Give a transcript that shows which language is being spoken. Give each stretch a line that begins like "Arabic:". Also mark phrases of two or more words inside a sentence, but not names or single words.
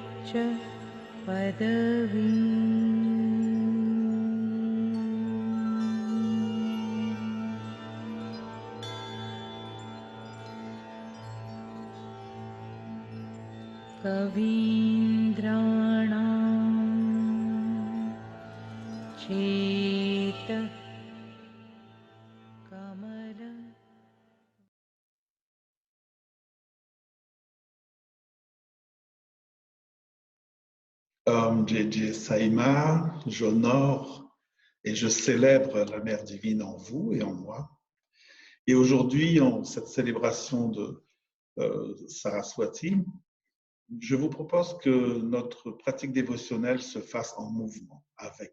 Sanskrit: च पदवीम् कवीन्द्राणां चेत कमल J.J.
French: Saïma, j'honore et je célèbre la Mère divine en vous et en moi. Et aujourd'hui, en cette célébration de Saraswati, je vous propose que notre pratique dévotionnelle se fasse en mouvement avec.